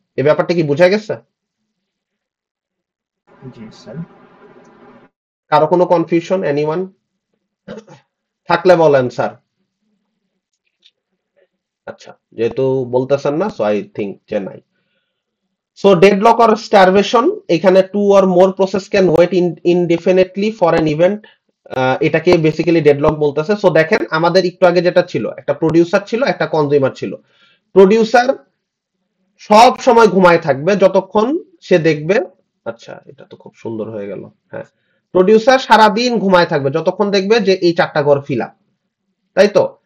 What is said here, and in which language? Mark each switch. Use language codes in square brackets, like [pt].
[bn] এই ব্যাপারটা কি বোঝা গেছে? জি স্যার। কারো কোনো কনফিউশন? এনিওয়ান থাকলে বলেন স্যার। আচ্ছা, যেহেতু বলতেছেন না, সো আই থিঙ্ক যে নাই। [en] So deadlock or starvation, এখানে 2 or more process can wait indefinitely for an event, [bn] এটাকে বেসিক্যালি ডেডলক বলতেছে। সো দেখেন আমাদের একটু আগে যেটা ছিল, একটা প্রোডিউসার ছিল, একটা কনজিউমার ছিল। প্রোডিউসার সব সময় ঘুমায় থাকবে যতক্ষণ সে দেখবে, আচ্ছা এটা তো খুব সুন্দর হয়ে গেল। হ্যাঁ, প্রোডিউসার সারাদিন ঘুমায় থাকবে যতক্ষণ দেখবে যে এই 4টা ঘর ফিল আপ, তাই তো?